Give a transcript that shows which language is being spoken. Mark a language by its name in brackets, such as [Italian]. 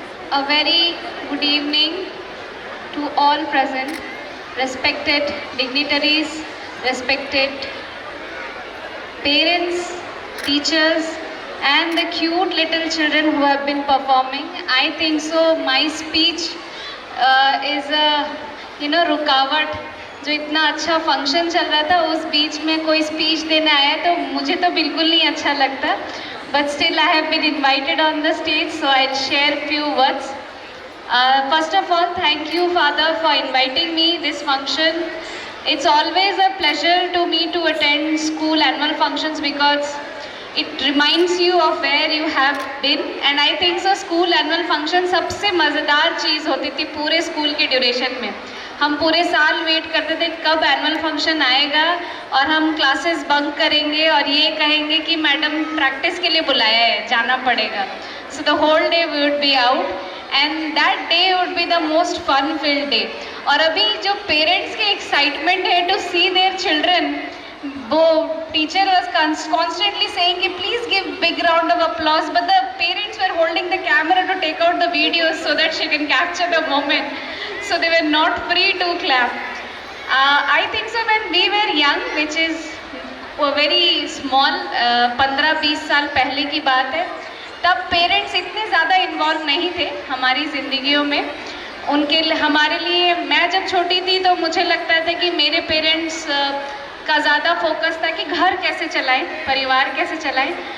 [English] A very good evening to all present, respected dignitaries, respected parents, teachers, and the cute little children who have been performing. I think so my speech is a रुकावट. [Hindi] जो इतना अच्छा function चल रहा था उस बीच में कोई स्पीच देने आया तो मुझे तो बिल्कुल नहीं अच्छा लगता. [English] But still I have been invited on the stage, so I'll share few words. First of all, thank you, Father, for inviting me this function. It's always a pleasure to me to attend school annual functions because it reminds you of where you have been. And I think so school annual function [Hindi] सबसे मज़ेदार चीज़ होती थी पूरे school के duration में. हम पूरे साल वेट करते थे कब एनुअल फंक्शन आएगा और हम क्लासेस बंक करेंगे और ये कहेंगे कि मैडम प्रैक्टिस के लिए बुलाया है, जाना पड़ेगा. [English] So the whole day we would be out and that day would be the most fun filled day. [Hindi] और अभी जो [English] Parents के excitement है to see their children, वो टीचर वॉज कॉन्स्टेंटली सेइंग कि please give big round of applause, but the parents were holding the camera to take out the videos so that she can capture the moment. So they were not free to clap. I think so when we were young, which is very small, [Hindi] 15-20 साल पहले की बात है, तब parents इतने ज़्यादा involve नहीं थे हमारी ज़िंदगियों में. हमारे लिए, मैं जब छोटी थी तो मुझे लगता था कि मेरे पेरेंट्स का ज़्यादा फोकस था कि घर कैसे चलाएं, परिवार कैसे चलाएं.